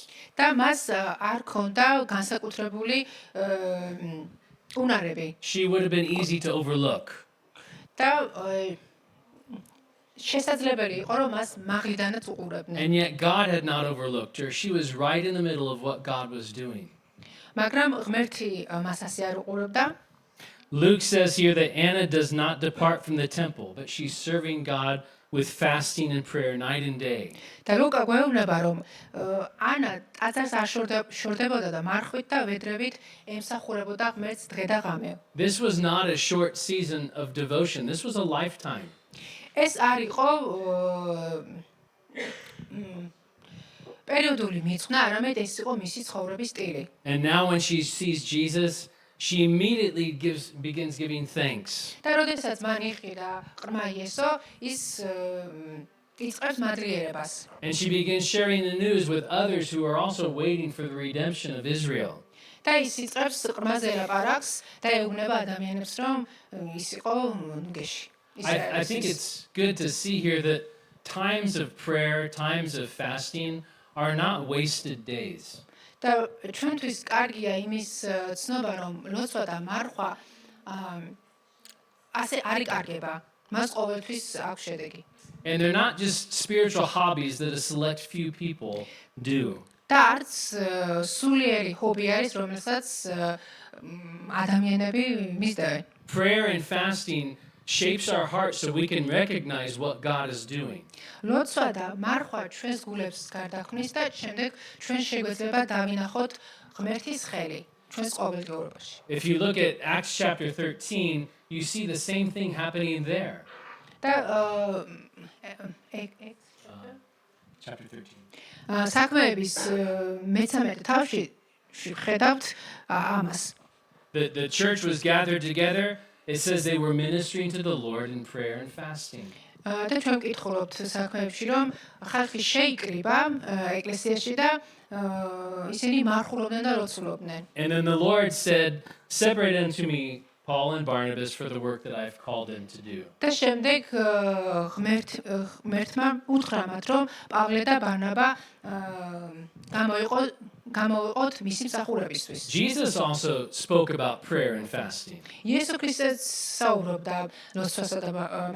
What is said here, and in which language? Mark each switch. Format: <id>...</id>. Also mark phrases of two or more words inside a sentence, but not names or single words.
<ka>და მას არ ქონდა განსაკუთრებული უნარები.</ka> <en>She would have been easy to overlook.</en> <ka>და შესაძლებელი იყო რომ მას მაღლიდანაც უყურებდნენ.</ka> <en>And yet God had not overlooked her. She was right in the middle of what God was doing.</en> <ka>მაგრამ ღმერთი მას ასე არ უყურებდა.</ka> <en>Luke says here that Anna does not depart from the temple, but she's serving God with fasting and prayer night and day.</en> <ka>და ლუკა გვეუბნება რომ ანა ტაძარს არ შორდებოდა და მარხვით და ვედრებით ემსახურებოდა ღმერთს დღე და ღამე.</ka> <en>This was not a short season of devotion. This was a lifetime.</en> <ka>ეს არ იყო პერიოდული მიძღვნა, არამედ ეს იყო მისი ცხოვრების სტილი.</ka> <en>And now when she sees Jesus, she immediately begins giving thanks.</en> <ka>და როდესაც მან იხილა ყრმა იესო, ის იწყებს მადლიერებას.</ka> <en>And she begins sharing the news with others who are also waiting for the redemption of Israel.</en> <ka>და ის იწყებს ყრმაზე ლაპარაკს და ეუბნება ადამიანებს, რომ ის იყო ნუგეში.</ka> <en>I think it's good to see here that times of prayer, times of fasting are not wasted days.</en> <ka>და ჩვენთვის კარგია იმის ცნობა, რომ ლოცვა და მარხვა ასე არ იკარგება. მას ყოველთვის აქვს შედეგი.</ka> <en>And they're not just spiritual hobbies that a select few people do.</en> <ka>და არც სულიერი ჰობი არის, რომელსაც ადამიანები მისდევენ.</ka> <en>Prayer and fasting shapes our hearts so we can recognize what God is doing.</en> <ka>ლოცვა და მარხვა ჩვენს გულებს გარდაქმნის და შემდეგ ჩვენ შეგვეძლება დავინახოთ ღმერთის ხელი ჩვენს ყოველდღიურობაში.</ka> <en>If you look at Acts chapter 13, you see the same thing happening there.</en> <ka>და</ka> <en>Chapter 13.</en> <ka>საქმეების მე-13 თავში ხედავთ ამას.</ka> <en>The church was gathered together. It says they were ministering to the Lord in prayer and fasting.</en> <ka>და ჩვენ ვკითხულობთ საქმეებში, რომ ხალხი შეიკრიბა ეკლესიაში და ისინი მარხულობდნენ და ლოცულობდნენ.</ka> <en>And then the Lord said, "Separate unto me Paul and Barnabas for the work that I've called them to do."</en> <ka>და შემდეგ ღმერთმა უთხრა მათ, რომ პავლე და ბარნაბა გამოვიყოთ მისი მსახურებისთვის.</ka> <en>Jesus also spoke about prayer and fasting.</en> <ka>იესო ქრისტეც საუბრობდა ლოცვასა და მარხვის შესახებ.</ka>